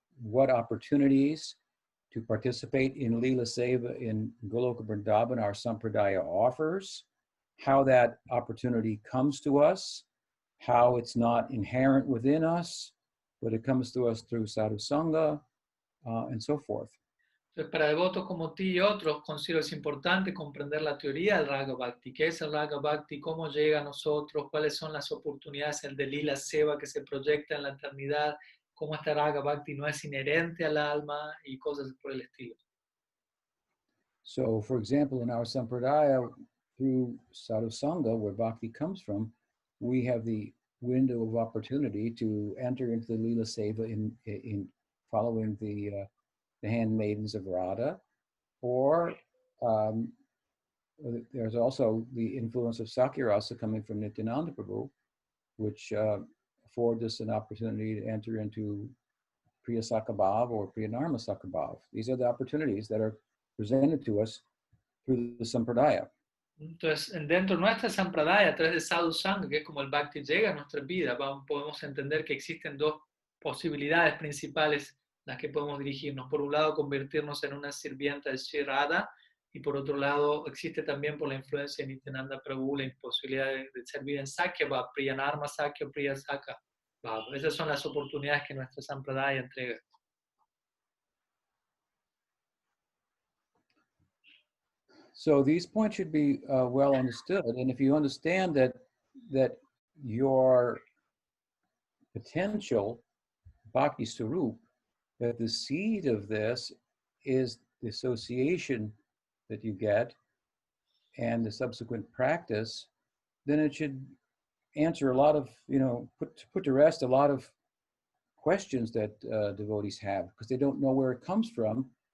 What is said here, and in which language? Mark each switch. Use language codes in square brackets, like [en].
[en] opportunities to participate in Leela Seva in Goloka Vrindavan our Sampradaya offers, how that opportunity comes to us, how it's not inherent within us, but it comes to us through sadhu sangha, and so forth. [es] Entonces, para devotos como ti y otros, considero es importante comprender la teoría del Raga Bhakti. ¿Qué es el Raga Bhakti? ¿Cómo llega a nosotros? ¿Cuáles son las oportunidades de Lila Seva que se proyecta en la eternidad? ¿Cómo este Raga Bhakti no es inherente al alma? Y cosas por el estilo. [en] So, for example, in our Sampradaya, through Sadhu Sangha, where Bhakti comes from, we have the window of opportunity to enter into the Leela Seva in following the handmaidens of Radha, or there's also the influence of Sakyarasa coming from Nityananda Prabhu, which affords us an opportunity to enter into Priya Sakabhav or Priya Narma Sakabhav. These are the opportunities that are presented to us through the Sampradaya. [es] Entonces, dentro de nuestra Sampradaya, a través de Sadhu Sangha, que es como el Bhakti llega a nuestra vida, podemos entender que existen dos posibilidades principales las que podemos dirigirnos. Por un lado, convertirnos en una sirvienta de Sri Radha, y por otro lado, existe también por la influencia de Nityananda Prabhu la imposibilidad de servir en Sakya Bhav, Priya Narma Sakya, Priya Saka Bhav. Esas son las oportunidades que nuestra Sampradaya entrega. [en] So these points should be well understood, and if you understand that your potential bhakti swarup, that the seed of this is the association that you get and the subsequent practice, then it should answer a lot of, put to rest a lot of questions that devotees have, because they don't know where it comes from.